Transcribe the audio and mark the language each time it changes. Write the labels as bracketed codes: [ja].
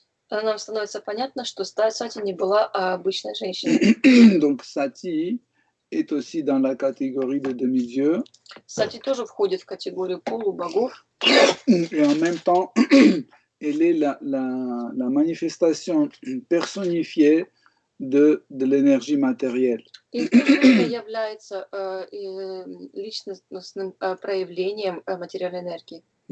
[ru] Нам становится понятно, что Сати не была обычной женщиной. [fr] Donc, Sati est aussi dans la catégorie de demi-dieux. [ru] Сати тоже входит в категорию полубогов. [fr] Et en même temps, elle est la manifestation personnifiée de l'énergie matérielle. [ru] И это является личностным проявлением материальной энергии.